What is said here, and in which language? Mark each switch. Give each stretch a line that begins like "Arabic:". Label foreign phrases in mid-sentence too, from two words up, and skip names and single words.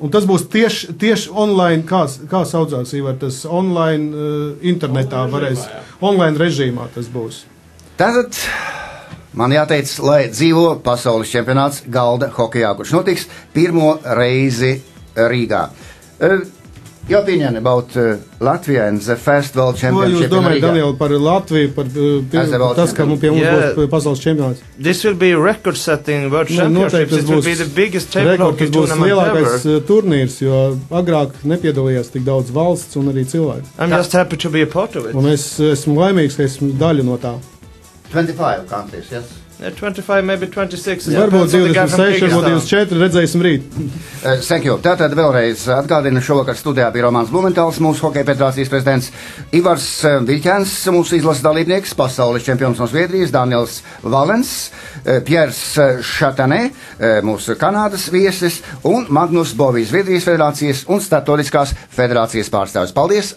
Latvian: Un tas būs tieši online, kā saucās, Ivar, tas online internetā varēs, online režīmā tas būs. Tātad man jāteic, lai dzīvo pasaules čempionāts galda hokejā, kurš notiks pirmo reizi Rīgā.
English: Your opinion about Latvia and the first world championship.
Latvian: Ko jūs domājat, Daniel, par Latviju, par tas, ka pie mums būs pasaules čempionāts?
English: This will be record-setting world championships. It will be the biggest table hockey tournament ever.
Latvian: Tas būs lielākais turnīrs, jo agrāk nepiedalījās tik daudz valsts un arī cilvēku.
English: I'm just happy to be a part of it.
Latvian: Un es esmu laimīgs, ka esmu daļa no tā.
English: 25 countries, yes? 25, maybe 26.
Latvian: Varbūt 26, varbūt 24, redzēsim rīt.
English: Thank you.
Latvian: Tātad vēlreiz atgādinu, šovakar studijā bija Romāns Blumentāls, mūsu Hokeja federācijas prezidents, Ivars Viļķēns, mūsu izlases dalībnieks, pasaules čempions no Zviedrijas, Daniels Valens, Piers Šatanē, mūsu Kanādas viesis, un Magnus Bovijs, Zviedrijas federācijas un Startautiskās federācijas pārstāvis.